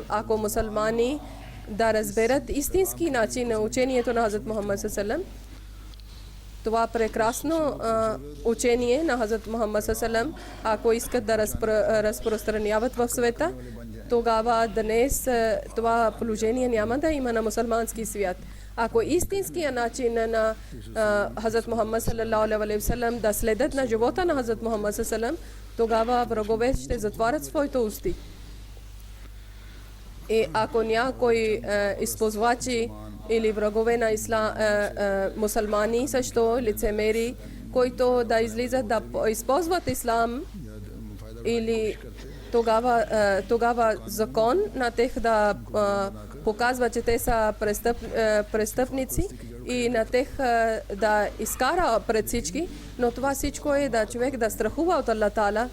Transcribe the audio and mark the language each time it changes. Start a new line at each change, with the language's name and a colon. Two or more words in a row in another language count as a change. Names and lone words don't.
Bulgarian: Ако мусулмани да разберат истински начин на учението на Хазрат Мухаммад салалам, това прекрасно учение на Хазрат Мухаммад салалам, ако искат да разпространяват в света, тогава днес това положение няма да има на мусулмански свят. Ако истинския начин на Хазрат Мухаммад
Arabic: صلى الله عليه وسلم
Bulgarian: да следят на живота на Хазрат Мухаммад салалам, тогава врагове ще затварят своите усти. И ако някой използвачи или врагове на мусулмани също лицемери, които да излизат да използват ислам или тогава закон на тех да показва, че те са престъпници и на тех да изкара пред всички, но това всичко е да човек да страхува от Аллах Таала.